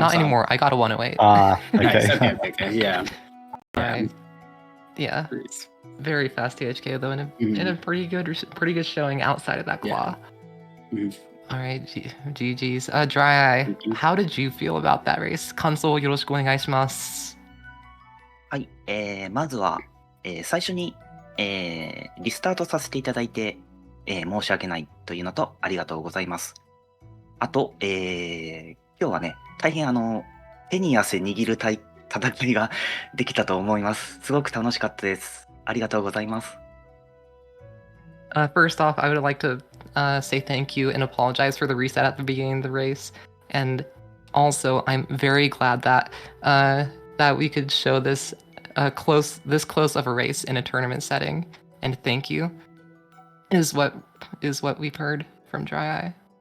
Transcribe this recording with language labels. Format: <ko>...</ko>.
<en>Not anymore. I got a 108. Okay. Nice. Okay. Yeah. Right. Yeah. Nice. Very fast THK though, in a pretty good showing outside of that claw. Yeah. All right, GG's. DryEye, how did you feel about that race?</en> <ja>感想をよろしくお願いします。はい、まずは、最初に、リスタートさせていただいて、申し訳ないというのとありがとうございます。あと、今日はね、大変手に汗握る戦いができたと思います。すごく楽しかったです。ありがとうございます。</ja> <en>First off, I would like to say thank you and apologize for the reset at the beginning of the race. And also, I'm very glad that that we could show this close of a race in a tournament setting. And thank you is what we've heard from DryEye.</en>